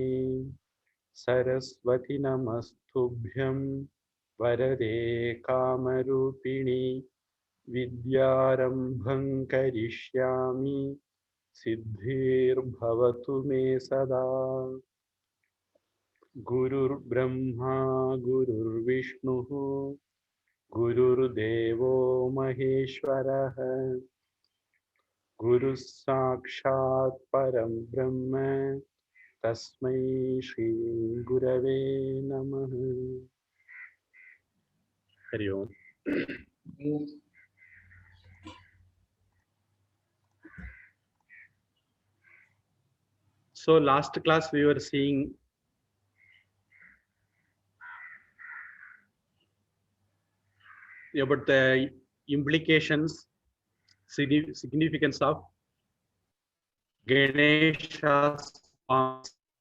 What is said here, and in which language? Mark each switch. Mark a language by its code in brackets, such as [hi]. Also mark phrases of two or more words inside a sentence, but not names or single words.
[sa] सरस्वति नमस्तुभ्यं वरदे कामरूपिणि विद्यारम्भं करिष्यामि सिद्धिर्भवतु मे सदा. गुरुर्ब्रह्मा गुरुर्विष्णुः गुरुर्देवो महेश्वरः गुरु साक्षात् परं ब्रह्म तस्मै श्री गुरवे नमः. हरि ओम्. [en] So last class we were seeing about the implications, significance of Ganesha's forms.